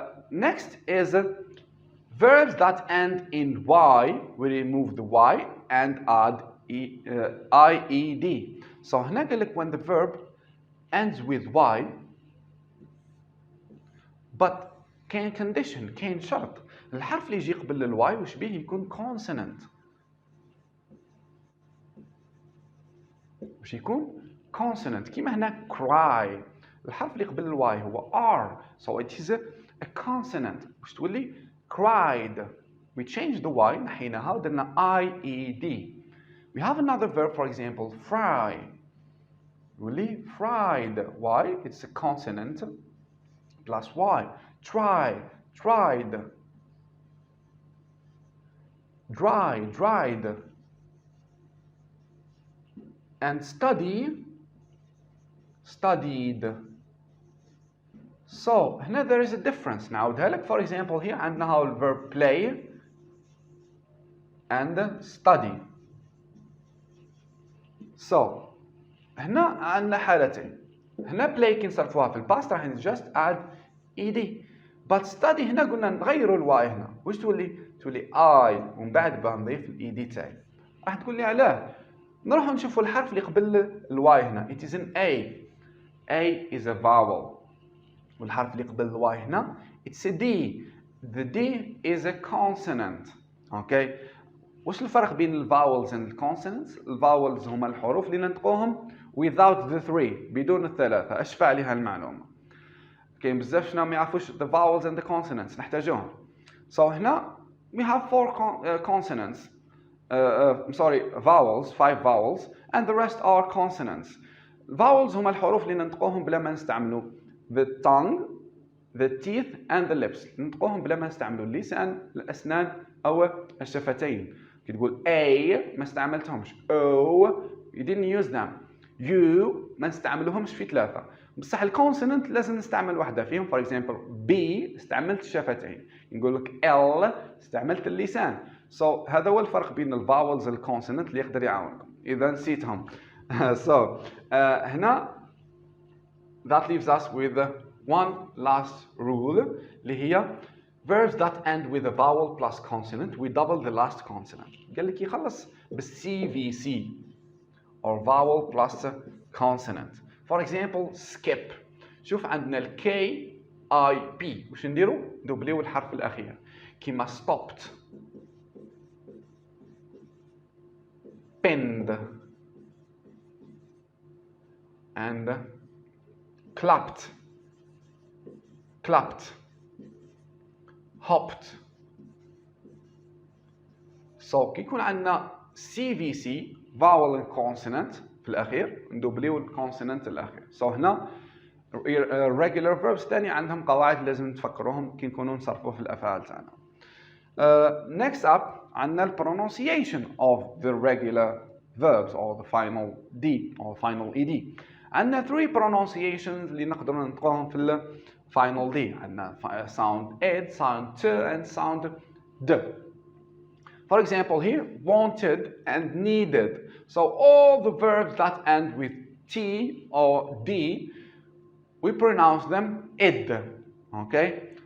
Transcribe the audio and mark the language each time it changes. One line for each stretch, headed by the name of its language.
English: Next is verbs that end in y. We remove the y and add ied. So
Arabic: هنا قال لك
English: when the verb ends with y, but كاين condition,
Arabic: كاين شرط. الحرف اللي يجي قبل الواي وش بيه يكون consonant. وش يكون consonant. كيما هنا cry, الحرف اللي قبل الواي هو R,
English: so it is a consonant.
Arabic: واش تولي cried.
English: We changed the Y,
Arabic: نحيناها ودرنا
English: IED. We have another verb, for example, fry. Really, fried. Why? It's a consonant plus Y. Try, tried. Dry, dried. And study, studied. So, هنا there is a difference.
Arabic: نعاودها لك.
English: For example, here عندنا the verb play and study.
Arabic: So, هنا عندنا حالتين. هنا play كي نصرفوها في الباست راح
English: just add ed.
Arabic: But study هنا قلنا نغيروا الواي هنا. واش تولي؟ تولي I ومن بعد بنضيف الاي تاعي. راح تقول لي علاه؟ نروحوا نشوفوا الحرف اللي قبل الواي هنا.
English: It is an A. A is a vowel.
Arabic: والحرف اللي قبل الواي هنا
English: it's a D. The D is a consonant. Okay.
Arabic: واش الفرق بين الفاولز and الكونسونانتس؟ الفاولز هما الحروف اللي ننطقوهم
English: without the three
Arabic: بدون الثلاثة. اشفع عليها المعلومة. كاين بزاف شنو ما يعرفوش
English: the vowels and the consonants
Arabic: نحتاجوهم.
English: So هنا we have four consonants. Vowels, 5 vowels, and the rest are consonants.
Arabic: Vowels هما الحروف اللي ننطقوهم بلا ما نستعملوا
English: the tongue, the teeth, and the lips.
Arabic: ننطقوهم بلا ما نستعملوا اللسان، الأسنان أو الشفتين. كي تقول A ما استعملتهمش.
English: O you didn't use them.
Arabic: U ما نستعملوهمش في ثلاثة. بصح الكونسونانت لازم نستعمل واحدة فيهم.
English: For example B
Arabic: استعملت الشفتين. نقول لك L استعملت اللسان. So هذا هو الفرق بين الفاولز والكونسونانت اللي يقدر يعاونكم إذا نسيتهم.
English: هنا that leaves us with one last rule
Arabic: اللي هي
English: verbs that end with a vowel plus consonant we double the last consonant.
Arabic: قال لك يخلص بالCVC or vowel plus consonant.
English: For example skip.
Arabic: شوف عندنا ال KIP وش نديرو؟ ندوبليو الحرف الأخير كيما
English: stopped, pinned, and clapped, hopped.
Arabic: So كي يكون عندنا CVC vowel and consonant في الأخير ندوبليو الكونسونانت الأخير. So هنا regular verbs ثاني عندهم قواعد لازم تفكروهم كي نكونوا نصرفوا في الأفعال تاعنا.
English: Next up عندنا the pronunciation of the regular verbs or the final D or final ED.
Arabic: عندنا 3 pronunciations اللي نقدروا ننطقوهم في ال final D.
English: عندنا sound ed, sound t, and sound d. For example here, wanted and needed. So all the verbs that end with T or D, we pronounce them id. Okay?